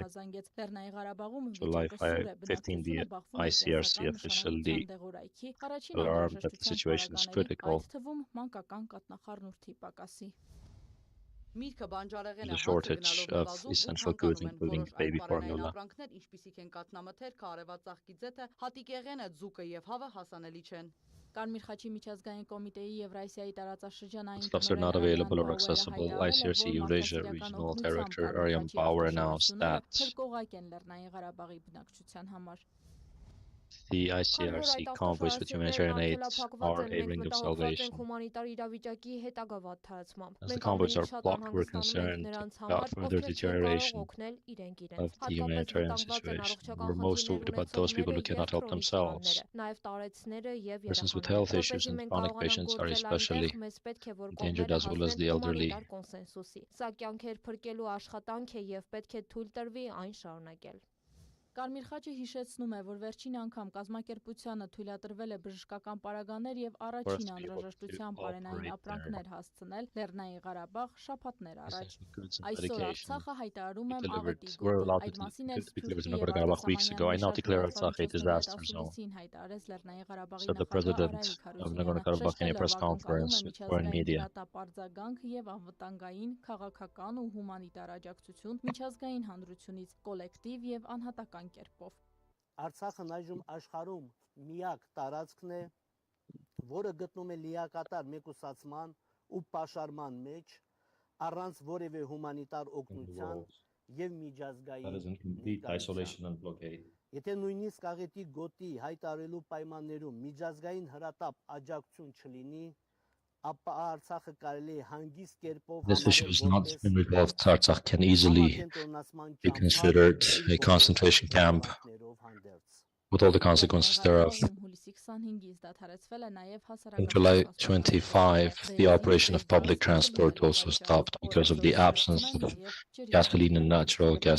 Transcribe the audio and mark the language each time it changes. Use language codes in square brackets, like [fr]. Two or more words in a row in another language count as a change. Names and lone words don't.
[en] July 15, the ICRC officially alarmed that the situation is critical. the shortage of essential goods, including baby formula. [hy] Կարմիր խաչի միջազգային կոմիտեի Եվրասիայի տարածաշրջանային [en] Stuffs are not available or accessible. ICRC Eurasia Regional Director Aryan Bauer announced that the ICRC convoys with humanitarian aid are a ring of salvation. As the convoys are blocked, we're concerned about further deterioration of the humanitarian situation. We're most worried about those people who cannot help themselves. Persons with health issues and chronic patients are especially endangered, as well as the elderly. [hy] Կարմիր խաչը հիշեցնում է, որ վերջին անգամ կազմակերպությանը թույլատրվել է բժշկական պարագաներ եւ առաջին անհրաժեշտության բարենային ապրանքներ հասցնել Լեռնային Ղարաբաղ շաբաթներ առաջ։ Այսօր Արցախը հայտարարում է աղետի գոտի։ Այդ մասին էլ հայտարարեց Լեռնային Ղարաբաղի [en] նախագահ in a press conference with foreign media. [hy] Եւ անվտանգային, քաղաքական ու հումանիտար աջակցություն միջազգային հանրությունից կոլեկտիվ եւ անհատական կերպով։ Արցախն այժմ աշխարհում միակ տարածքն է, որը գտնում է լիակատար մեկուսացման ու պաշարման մեջ, առանց որևէ հումանիտար օգնության եւ միջազգային Եթե նույնիսկ աղետի գոտի հայտարարելու պայմաններում միջազգային հրատապ աջակցություն չլինի, [en] This issue is not been resolved. Artsakh can easily be considered a concentration camp with all the consequences thereof. On July 25, the operation of public transport also stopped because of the absence of gasoline and natural gas.